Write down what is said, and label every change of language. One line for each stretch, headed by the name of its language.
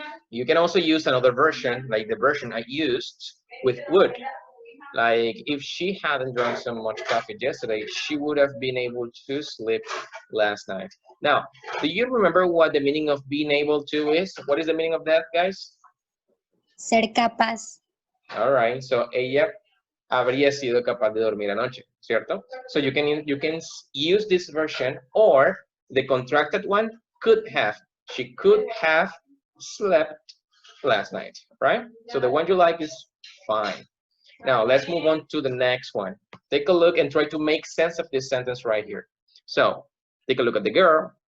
English: You can also use another version, like the version I used with would. Like if she hadn't drunk so much coffee yesterday, she would have been able to sleep last night. Now, do you remember what the meaning of being able to is? What is the meaning of that, guys?
Spanish: Ser capaz.
English: All right, so
Spanish: ella habría sido capaz de dormir anoche, ¿cierto?
English: So you can use this version, or the contracted one, could have. She could have slept last night, right? So the one you like is fine. Now let's move on to the next one. Take a look and try to make sense of this sentence right here. So take a look at the girl.